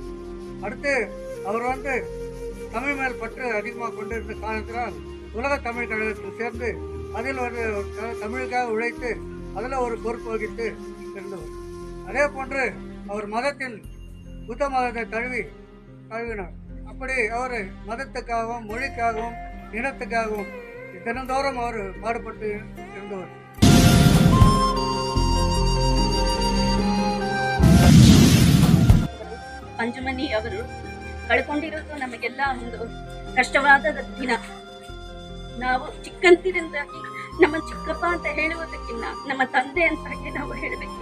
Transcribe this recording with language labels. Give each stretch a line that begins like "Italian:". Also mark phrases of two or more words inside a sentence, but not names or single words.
Tamil: அடுத்து அவர் தமிழ் மேல் பற்று அதிகமாக கொண்டிருந்த காரணத்தினால் உலக தமிழ் கழகத்தில் சேர்ந்து அதில் தமிழுக்காக உழைத்து அதில் ஒரு பொறுப்பு வகித்து இருந்தவர். அதே போன்று அவர் மதத்தில் புத்த மதத்தை தழுவினார். அப்படி அவர் மதத்துக்காகவும் மொழிக்காகவும் இனத்துக்காகவும் தினந்தோறும் அவர் பாடுபட்டு இருந்தவர்.
Kannada: ಪಂಚಮನಿ ಅವರು ಕಳ್ಕೊಂಡಿರೋದು ನಮಗೆಲ್ಲ ಒಂದು ಕಷ್ಟವಾದ ದಿನ. ನಾವು ಚಿಕ್ಕಂದಿರಿಂದಾಗಿ ನಮ್ಮ ಚಿಕ್ಕಪ್ಪ ಅಂತ ಹೇಳುವುದಕ್ಕಿಂತ ನಮ್ಮ ತಂದೆ ಅಂತಾಗಿ ನಾವು ಹೇಳಬೇಕು.